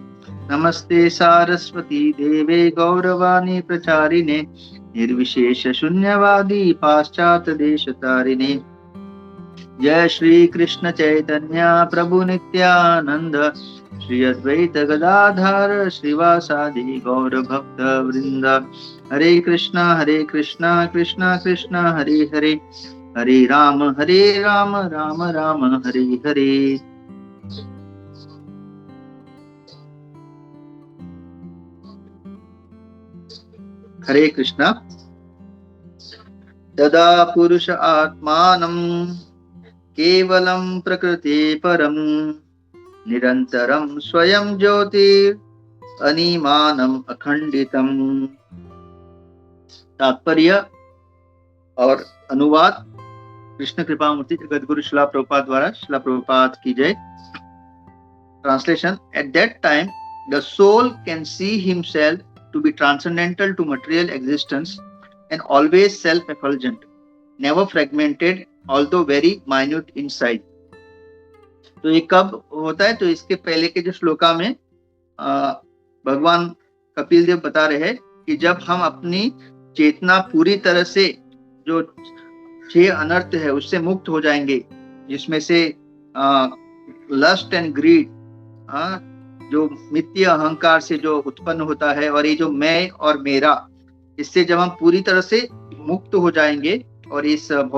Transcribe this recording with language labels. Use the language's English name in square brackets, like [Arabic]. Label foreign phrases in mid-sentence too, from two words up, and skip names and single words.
[Sanskrit] नमस्ते सारस्वती देवे गौरवाणी प्रचारिणे निर्विशेष शून्यवादी पाश्चात देश तारिणे। जय श्री कृष्ण चैतन्य प्रभु नित्यानंद श्री अद्वैत गदाधर श्रीवासादि गौर भक्त वृंद। हरे कृष्णा कृष्णा कृष्णा हरे हरे, हरे राम राम राम हरे हरे। हरे कृष्णा। तदा पुरुष आत्मानं केवलं प्रकृति परम निरंतरं स्वयं ज्योतिर अनिमानम अखंडितम। [Hindi] तात्पर्य और अनुवाद कृष्ण कृपा मूर्ति जगतगुरु शिला प्रभुपाद द्वारा। शिला प्रभुपाद की जय। [English] Translation: At that time, the soul can see himself to be transcendental to material existence and always self-effulgent, never fragmented, although very minute in size. [Hindi] तो ये कब होता है? तो इसके पहले के जो श्लोका में भगवान कपिल देव बता रहे हैं कि जब हम अपनी चेतना पूरी तरह से जो 6 अनर्थ है उससे मुक्त हो जाएंगे, जिसमें से [English] lust and greed, [Hindi] जो मिथ्य अहंकार से जो उत्पन्न होता है, और ये जो मैं और मेरा, इससे जब हम पूरी तरह से मुक्त हो जाएंगे और इस